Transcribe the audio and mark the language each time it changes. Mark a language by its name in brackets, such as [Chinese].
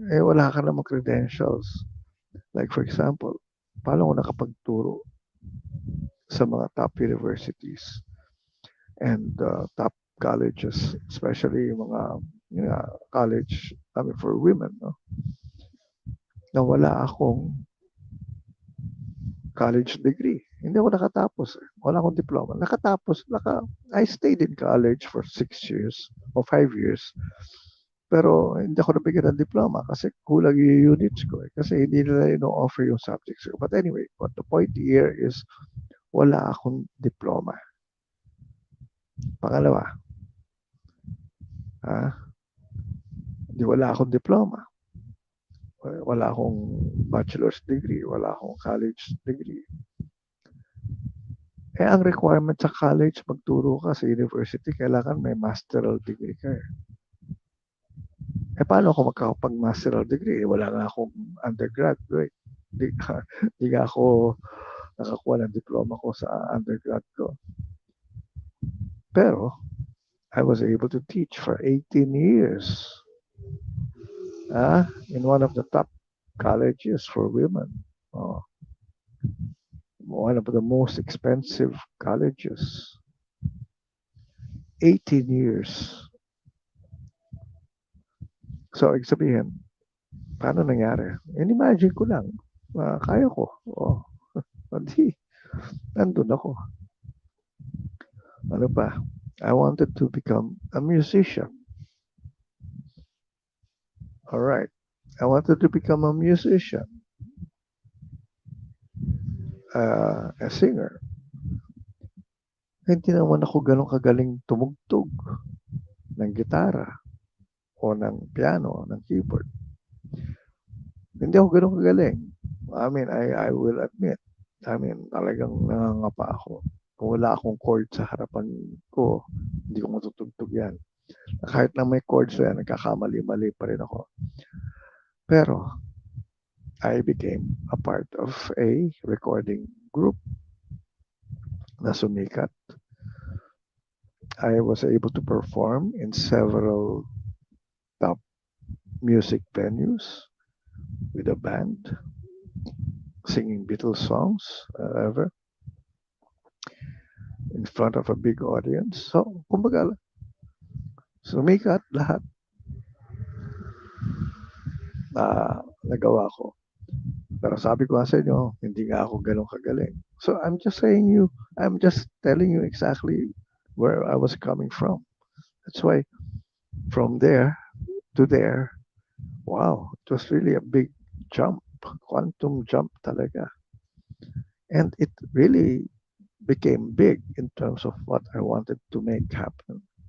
[Filipino] Wala ka namang [English] credentials. Like for example, [Filipino] paano ko nakapagturo sa mga [English] top universities and top colleges, especially yung mga college, I mean, for women, no? [Filipino] Na wala akong college degree. Hindi ako nakatapos. Wala akong diploma. [English] I stayed in college for 6 years or 5 years. [Filipino] Pero hindi ako nabigyan ng diploma kasi kulang yung units ko. Kasi hindi nila offer yung subjects ko. [English] But anyway, what the point here is [Filipino] wala akong diploma. Pangalawa, di wala akong diploma. Wala akong bachelor's degree. Wala akong college degree. Ang requirement sa college, magturo ka sa university, kailangan may masteral degree ka. Paano ako makakapag-masteral degree? Wala nga akong undergraduate. Di nga ako nakakuha ng diploma ko sa undergrad ko. [English] Pero, I was able to teach for 18 years in one of the top colleges for women. One of the most expensive colleges. 18 years. [Filipino] So, ibig sabihin, paano nangyari? Imagine ko lang, kaya ko. Hindi, nandun ako. Ano pa? [English] I wanted to become a musician. All right. I wanted to become a musician, a singer. [Filipino] Hindi naman ako ganun kagaling tumugtog ng gitara o ng piano, ng keyboard. Hindi ako ganun kagaling. [English] I mean, I will admit, [Filipino] talagang nangangapa ako. Kung wala akong chord sa harapan ko, hindi ko matutugtog yan. Kahit na may chords yan, nagkakamali-mali pa rin ako. [English] Pero, I became a part of a recording group [Filipino] na sumikat. [English] I was able to perform in several top music venues with a band, singing Beatles songs, ever, in front of a big audience. [Filipino] So, kumbaga, sumikat lahat na nagawa ko. Pero sabi ko sa inyo, hindi nga ako ganun kagaling. [English] So I'm just telling you exactly where I was coming from. That's why from there to there, wow, it was really a big jump, quantum jump talaga. And it really became big in terms of what I wanted to make happen.